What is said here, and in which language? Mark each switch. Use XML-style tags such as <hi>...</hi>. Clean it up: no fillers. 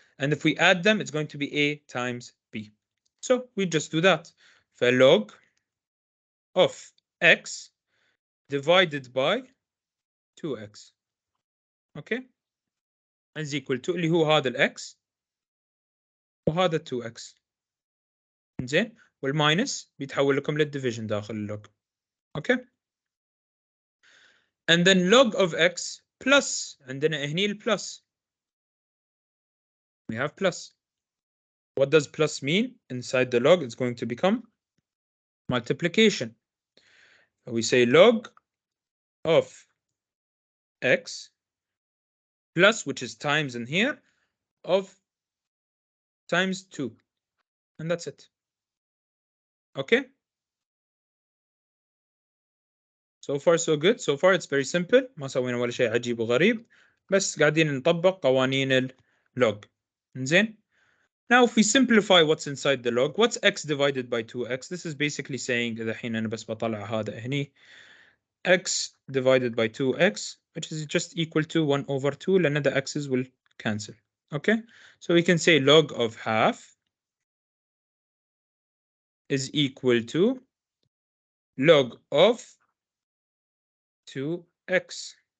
<en>And if we add them, it's going to be A times B. So we just do that. For log of x divided by 2x. Okay, is equal to</en> <ar>اللي هو هذا الx وهذا 2x. زين والماينس بيتحول لكم للديفيجن داخل اللوج. اوكي.</ar> <en>and then log of x plus</en> <ar>عندنا هني البلس.</ar> <en>we have plus. What does plus mean? Inside the log it's going to become multiplication. We say log of x plus, which is times in here, of times 2. And that's it. Okay? So far so good. So far it's very simple.</en> <ar>ما سوينا ولا شيء عجيب وغريب. بس قاعدين نطبق قوانين اللوج. زين.</ar> <en>Now if we simplify what's inside the log, what's x divided by 2x? This is basically saying</en> <ar>إذا الحين أنا بس بطلع هذا هني</ar> <en>x divided by 2x, which is just equal to 1 over 2</en> <ar>لأن</ar> <en>the x's will cancel. Okay, so we can say log of half is equal to log of 2x.</en>